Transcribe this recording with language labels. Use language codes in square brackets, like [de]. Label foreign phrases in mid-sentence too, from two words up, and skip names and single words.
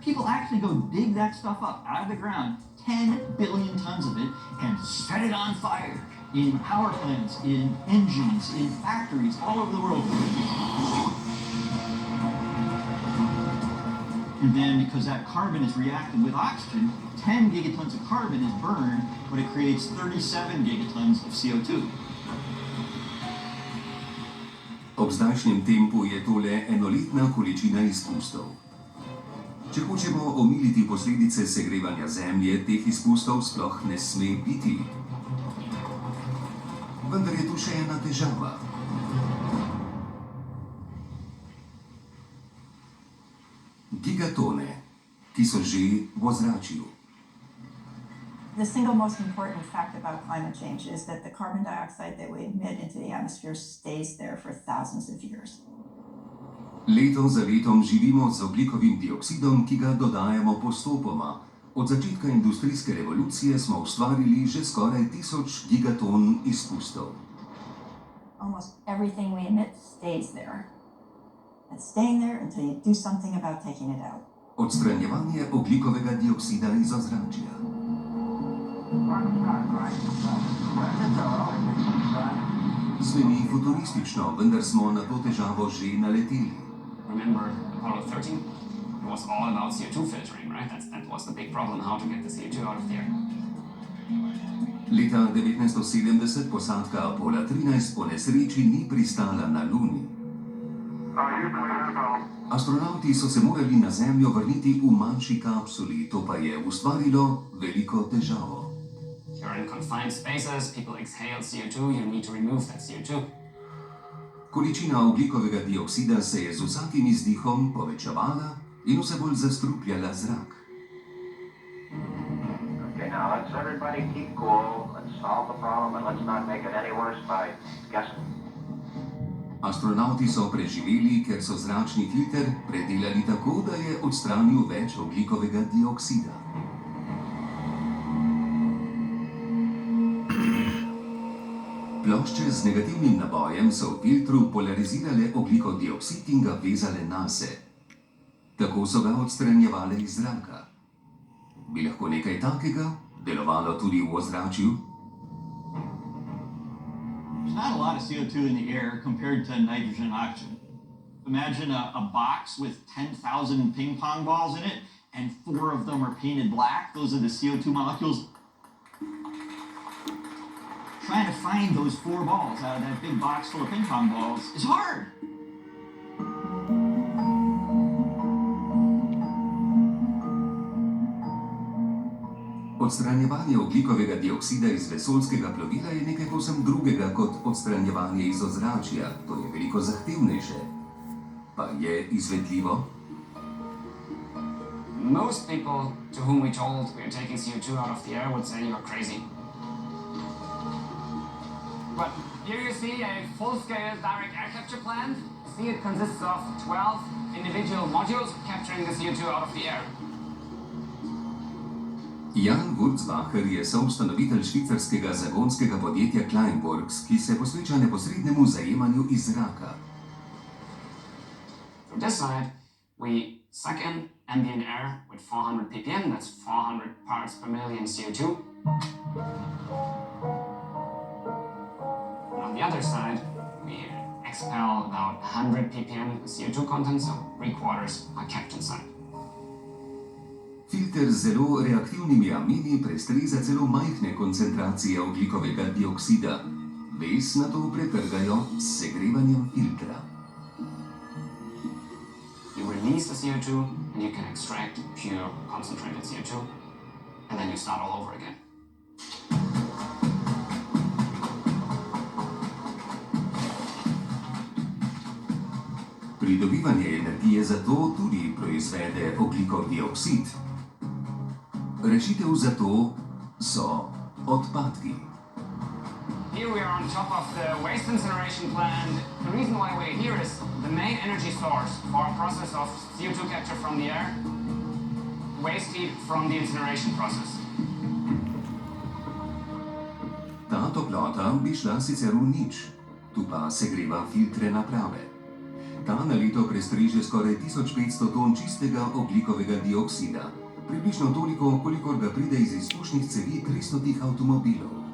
[en] People actually go dig that stuff up out of the ground, 10 billion tons of it, and set it on fire in power plants, in engines, in factories all over the world. And then, because that carbon is reacted with oxygen, 10 gigatons of carbon is burned, but it creates 37 gigatons of CO2. [sl] Ob zdajšnjem tempu je to le enoletna količina izpustov. Če hočemo omiliti posledice segrevanja Zemlje, teh izpustov sploh ne sme biti. Vendar je tu še ena težava. Gigatone, ki so že v ozračju. [en] The single most important fact about climate change is that the carbon dioxide that we emit into the atmosphere stays there for thousands of years. [sl] Leto za letom živimo z ogljikovim dioksidom, ki ga dodajamo postopoma. Od začetka industrijske revolucije smo ustvarili že skoraj 1000 gigaton izpustov. [en] Almost everything we emit stays there. It's staying there until you do something about taking it out. [sl] Odstranjevanje ogljikovega dioksida iz ozračja. Zveni futuristično, vendar smo na to težavo že naleteli. [en] Remember Apollo 13? It was all about CO2 filtering, right? That was the big problem, how to get the CO2 out of the air. [sl] Leta 1970 posadka Apollo 13 po nesreči ni pristala na Luni. Astronavti so se morali na Zemljo vrniti v manjši kapsuli, to pa je ustvarilo veliko težavo. [en] You're in confined spaces, people exhale CO2, you need to remove that CO2. [sl] Količina ogljikovega dioksida se je z vsakim izdihom povečevala in vse bolj zastrupljala zrak. [en] Okay, now let's everybody keep cool, let's solve the problem and let's not make it any worse by guessing. [sl] Astronavti so preživeli, ker so zračni filter predelali tako, da je odstranil več ogljikovega dioksida. Plošče z negativnim nabojem so v filtru polarizirale ogljikov dioksid in ga vezale nase. Tako so ga odstranjevale iz zraka. Bi lahko nekaj takega delovalo tudi v ozračju? [en] There's not a lot of CO2 in the air compared to nitrogen and oxygen. Imagine a box with 10,000 ping pong balls in it, and 4 of them are painted black. Those are the CO2 molecules. Trying to find those 4 balls out of that big box full of ping pong balls is hard. [sl] Odstranjevanje ogljikovega dioksida iz vesoljskega plovila je nekaj povsem drugega kot odstranjevanje iz ozračja. To je veliko zahtevnejše. Pa je izvedljivo? [en] Most people to whom we told we are taking CO2 out of the air would say you are crazy. But here you see a full-scale direct air capture plant. See, it consists of 12 individual modules capturing the CO2 out of the air. [sl] Jan Wurzbacher je soustanovitelj švicarskega zagonskega podjetja Kleinworks, ki se posveča neposrednemu zajemanju iz zraka. [en] From this side, we suck in ambient air with 400 ppm, that's 400 parts per million CO2. And on the other side, we expel about 100 ppm CO2 content, so 3/4 are kept inside. [sl] Filter z zelo reaktivnimi amini prestreza celo majhne koncentracije ogljikovega dioksida. Vez na to pretrgajo s segrevanjem filtra. [en] You release the CO2 and you can extract pure concentrated CO2, and then you start all over again. [sl] Pridobivanje energije zato tudi proizvede ogljikov dioksid. Rešitev za to so odpadki. [en] Here we are on top of the waste incineration plant. The reason why we're here is the main energy source for a process of CO2 capture from the air, waste heat from the incineration process. [sl] Ta toplota bi šla sicer v nič, tu pa segreva filtre naprave. Ta na leto prestreže skoraj 1500 ton čistega ogljikovega dioksida, približno toliko, kolikor ga pride iz izpušnih cevi 300 avtomobilov.